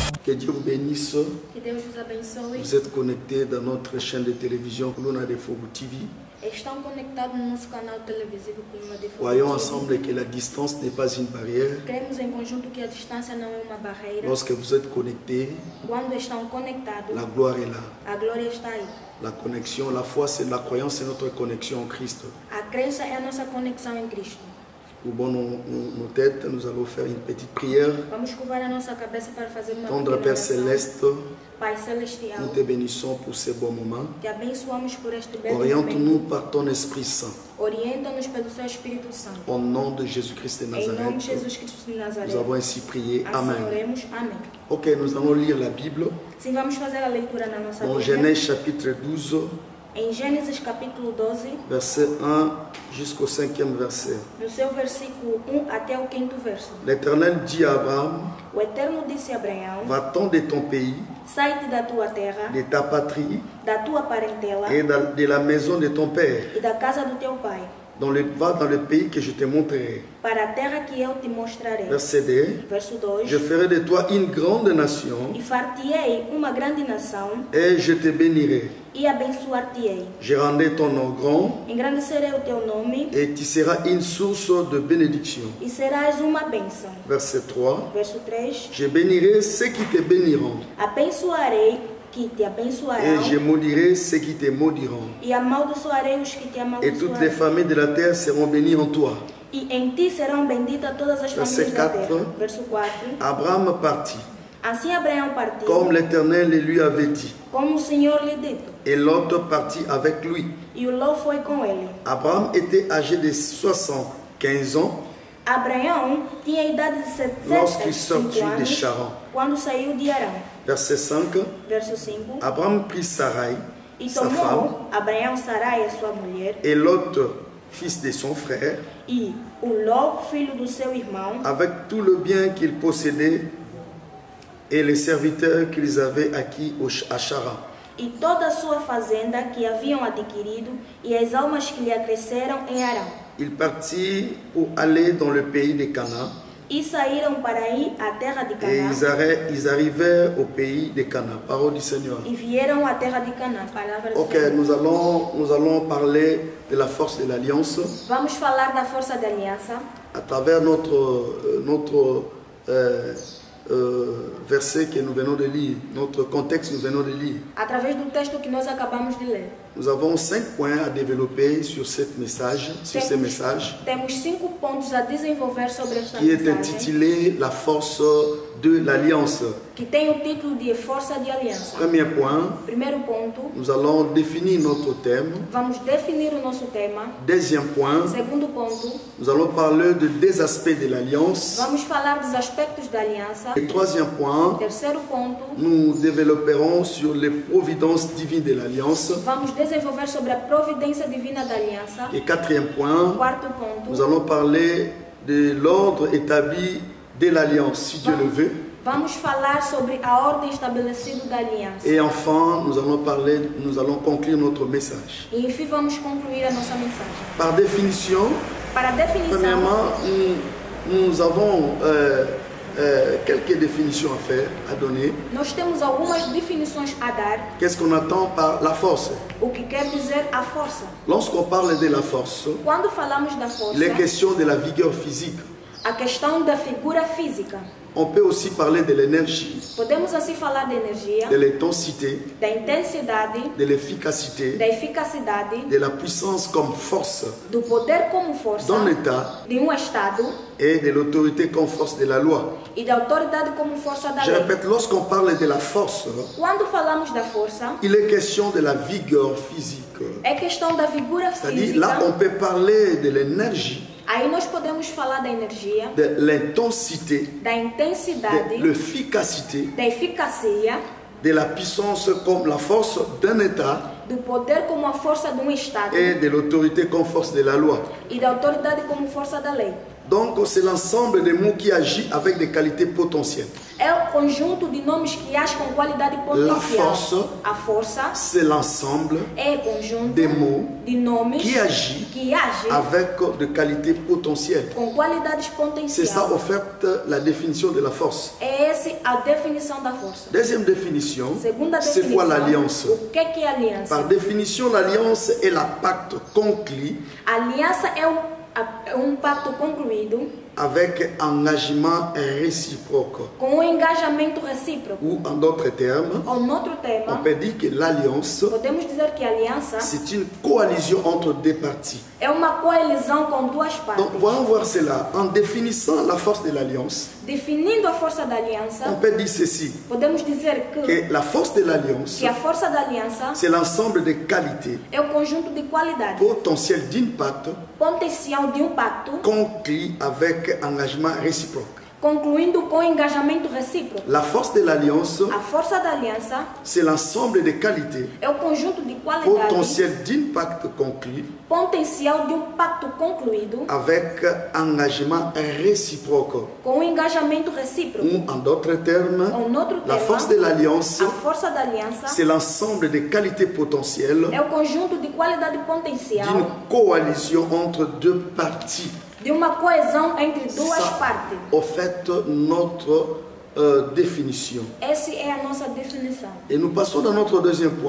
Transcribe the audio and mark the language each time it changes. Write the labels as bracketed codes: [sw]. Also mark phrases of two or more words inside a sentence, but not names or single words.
[fr] Que Dieu vous bénisse. [pt] Que Deus vos abençoe. [fr] Vous êtes connectés dans notre chaîne de télévision Coluna de Fogo TV. [pt] Estão conectados no nosso canal televisivo Coluna de Fogo. [fr] Voyons ensemble que la distance n'est pas une barrière. [pt] Cremos em conjunto que a distância não é uma barreira. [fr] Lorsque vous êtes connectés, [pt] Quando estão conectados, [fr] la gloire est là. [pt] a glória está aí. [fr] La connexion, la foi, c'est la croyance, c'est notre connexion en Christ. [pt] A crença é a nossa conexão em Cristo. [fr] Courbons nos têtes, nous allons faire une petite prière. [pt] Vamos curvar a nossa cabeça para fazer uma [fr] Tendre [pt] pequena [fr] Père [pt] oração. [fr] Céleste, [pt] Pai celestial, [fr] nous te bénissons pour ces bons moments. [pt] te abençoamos por este belo [fr] Oriente-nous [pt] momento. [fr] par ton Esprit Saint. [pt] Orienta-nos pelo seu Espírito Santo. [fr] Au nom de Jésus-Christ de [pt] Em nome de [fr] Nazareth, [pt] Jesus Cristo de Nazaré. [fr] nous avons ainsi prié. [pt] Assim [fr] Amen. [pt] oremos. Amém. [fr] Ok, nous allons lire la Bible. [pt] Sim, vamos fazer a leitura na nossa [fr] Dans [pt] Bíblia. [fr] Genèse chapitre 12, [pt] Em Gênesis capítulo 12, [fr] verset 1 jusqu'au 5e verset. [pt] no seu versículo 1 até o 5º verso. [fr] L'Éternel dit à Abraham, [pt] O Eterno disse a Abraão: [fr] va-t'en de ton pays, [pt] sai-te da tua terra, [fr] de ta patrie [pt] da tua parentela [fr] et de la maison de ton père. [pt] e da casa do teu pai, [fr] Va dans le pays que je te montrerai. [pt] para a terra que eu te mostrarei. [fr] Verset 2. [pt] Verso 2. [fr] Je ferai de toi une grande nation [pt] E far-te-ei uma grande nação [fr] et je te bénirai. [pt] e abençoar-te-ei. [fr] Je rendrai ton nom grand [pt] Engrandecerei o teu nome [fr] et tu seras une source de bénédiction. [pt] e serás uma bênção. [fr] Verset 3. [pt] Verso 3. [fr] Je bénirai ceux qui te béniront [pt] Abençoarei que te [fr] et [pt] abençoarão [fr] je maudirai ceux qui te maudiront. [pt] e amaldiçoarei os que te [fr] Et toutes les [pt] amaldiçoarão. [fr] familles de la terre seront bénies en toi. [pt] E em ti serão benditas todas as [fr] Verset [pt] famílias da [fr] 4. [pt] terra. Verso 4. [fr] Abraham partit, [pt] Assim Abraão partiu, [fr] comme l'Éternel le lui avait dit. [pt] como o Senhor lhe dito, [fr] Et Lot partit avec lui. [pt] e o Ló foi com ele. [fr] Abraham était âgé de 75 ans [pt] Abraão tinha a idade de [fr] lorsqu'il [pt] 75 [fr] sortit de [pt] anos [fr] Charan. [pt] quando saiu de Arão. [fr] Verset 5. [pt] Verso 5. [fr] Abraham prit Sarai, [pt] E [fr] sa femme, [pt] tomou Abraão Sarai, a sua mulher, [fr] et Lot, fils de son frère, [pt] e o Ló, filho do seu irmão, [fr] avec tout le bien qu'ils possédaient et les serviteurs qu'ils avaient acquis à Charan. [pt] e toda a sua fazenda que haviam adquirido, e as almas que lhe acresceram em Arão. [fr] Ils partirent pour aller dans le pays de Canaan [pt] E saíram para ir à terra de [fr] et [pt] Canaã, [fr] ils arrivèrent au pays de Canaan. Parole du Seigneur. [pt] e vieram à terra de Canaã. Palavra do [fr] Ok, [pt] Senhor. [fr] nous allons parler de la force de l'alliance [pt] Vamos falar da força da aliança [fr] à travers notre verset que nous venons de lire, notre contexte que nous venons de lire. [pt] através do texto que nós acabamos de ler. [fr] Nous avons 5 points à développer sur ce message, [pt] Temos 5 pontos a desenvolver sobre esta [fr] qui est [pt] mensagem, [fr] intitulé La force de l'alliance. [pt] que tem o título de Força de Aliança. [fr] Premier point, [pt] Primeiro ponto, [fr] nous allons définir notre thème. [pt] vamos definir o nosso tema. [fr] Deuxième point, [pt] Segundo ponto, [fr] nous allons parler de des aspects de l'alliance. [pt] vamos falar dos aspectos da aliança. [fr] Et troisième point, [pt] Terceiro ponto, [fr] nous développerons sur les providences divines de l'alliance. [pt] vamos desenvolver sobre a providência divina da aliança. [fr] Et quatrième point, [pt] Quarto ponto, [fr] nous allons parler de l'ordre établi de l'alliance, si Dieu le veut. [pt] vamos falar sobre a ordem estabelecida da aliança. [fr] Et enfin, nous allons conclure notre message. [pt] E enfim vamos concluir a nossa mensagem. [fr] Par définition, [pt] Para a definição, [fr] premièrement, nous avons quelques définitions à faire, à donner. [pt] nós temos algumas definições a dar. [fr] Qu'est-ce qu'on attend par la force? [pt] O que quer dizer a força? [fr] Lorsqu'on parle de la force, [pt] Quando falamos da força, [fr] les questions de la vigueur physique. [pt] a questão da figura física. [fr] On peut aussi parler de l'énergie, [pt] Podemos assim falar da energia, [fr] de l'intensité, [pt] da intensidade, [fr] de l'efficacité, [pt] da eficacidade, [fr] de la puissance comme force [pt] do poder como força [fr] dans l'État [pt] de um Estado [fr] et de l'autorité comme force de la loi. [pt] e da autoridade como força da [fr] Je [pt] lei. [fr] répète, lorsqu'on parle de la force, [pt] Quando falamos da força, [fr] il est question de la vigueur physique. [pt] é questão da figura [fr] C'est-à-dire, là, [pt] física. [fr] on peut parler de l'énergie, [pt] Aí nós podemos falar da energia, [fr] de l'intensité, [pt] da intensidade, [fr] de l'efficacité, [pt] da eficacia, [fr] de la puissance comme la force d'un État [pt] do poder como a força de um Estado [fr] et de l'autorité comme force de la loi. [pt] e da autoridade como força da lei. [fr] Donc, c'est l'ensemble des mots qui agit avec des qualités potentielles. [pt] É o conjunto de nomes que agem com qualidade potencial. A força [fr] C'est l'ensemble [pt] é o conjunto [fr] des mots [pt] de nomes [fr] qui agit [pt] que agem [fr] avec des qualités potentielles. [pt] com qualidades [fr] C'est ça, [pt] potenciais. [fr] en fait, la définition de la force. [pt] É Essa é a definição da força. [fr] Deuxième définition, [pt] Segunda [fr] c'est [pt] definição, [fr] quoi l'alliance? [pt] o que é aliança? [fr] Par définition, l'alliance est la pacte conclu [pt] A aliança é um pacto concluído [fr] avec engagement réciproque. [pt] com um engajamento recíproco. [fr] Ou en d'autres termes, [pt] Ou noutro [fr] on [pt] tema, [fr] peut dire que l'alliance, [pt] podemos dizer que a aliança [fr] c'est une coalition entre deux parties. [pt] é uma coalizão com duas partes. [fr] Donc, voyons voir cela. En définissant la force de l'alliance, [pt] Definindo a força da aliança, [fr] on peut dire ceci, [pt] podemos dizer [fr] que la force de l'alliance, [pt] que a força da aliança [fr] c'est l'ensemble des qualités [pt] é o conjunto de qualidades [fr] potentielles d'impact [pt] potencial de um pacto, [fr] conclu avec engagement réciproque. [pt] concluindo com engajamento recíproco. [fr] La force de l'alliance, [pt] A força da aliança [fr] c'est l'ensemble des qualités [pt] é o conjunto de qualidades [fr] potentielles d'impact conclu [pt] potencial de um pacto concluído [fr] avec engagement réciproque. [pt] com um engajamento recíproco. [fr] Ou en d'autres termes, [pt] Ou noutro [fr] la [pt] tema, [fr] force de l'alliance, [pt] a força da aliança [fr] c'est l'ensemble des qualités potentielles [pt] é o conjunto de qualidade [fr] d'une [pt] potencial [fr] coalition entre deux parties. [pt] de uma coesão entre duas [fr] Ça, [pt] partes. [fr] au fait, notre définition. [pt] Essa é a nossa definição. [fr] Et nous passons dans notre deuxième point.